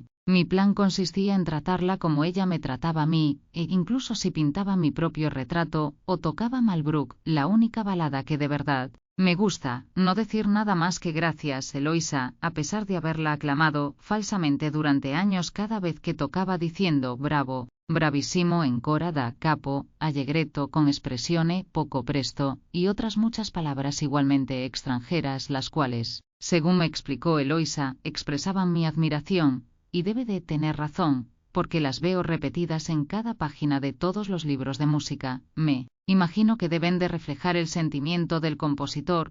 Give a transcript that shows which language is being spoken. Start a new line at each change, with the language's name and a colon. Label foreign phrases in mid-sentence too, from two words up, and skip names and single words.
Spanish: Mi plan consistía en tratarla como ella me trataba a mí, e incluso si pintaba mi propio retrato, o tocaba Malbrook, la única balada que de verdad me gusta, no decir nada más que gracias, Eloisa, a pesar de haberla aclamado falsamente durante años cada vez que tocaba diciendo
Italian: bravo, bravissimo ancora da capo, allegretto con espressione, poco presto,
Spanish: y otras muchas palabras igualmente extranjeras, las cuales, según me explicó Eloisa, expresaban mi admiración, y debe de tener razón, porque las veo repetidas en cada página de todos los libros de música. Me imagino que deben de reflejar el sentimiento del compositor.